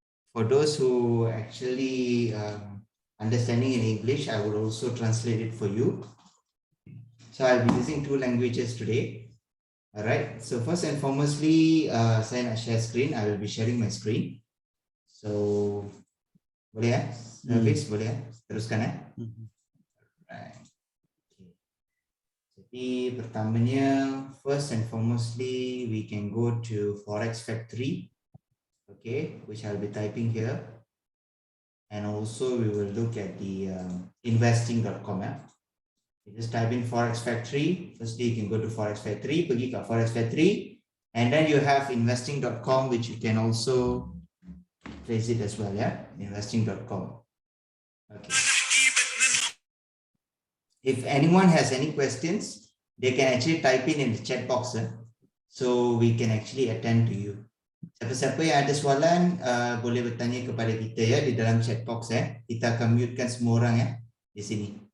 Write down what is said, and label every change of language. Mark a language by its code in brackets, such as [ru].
[en] For those who actually understanding in English, I will also translate it for you. So I'll be using two languages today. Alright. So first and foremostly, [ms] saya nak share screen. [en] I will be sharing my screen. [ms] So boleh Hafiz, boleh teruskan Right. Jadi pertamanya, [en] first and foremostly, we can go to Forex Factory, which I'll be typing here, and also we will look at the investing.com. You just type in Forex Factory. Firstly, you can go to Forex Factory, [ms] pergi ke Forex Factory, [en] and then you have investing.com, which you can also place it as well, investing.com. Okay. If anyone has any questions, they can actually type in the chat box, so we can actually attend to you. [ms] Siapa-siapa yang ada soalan boleh bertanya kepada kita di dalam chat box. Kita akan mutekan semua orang di sini.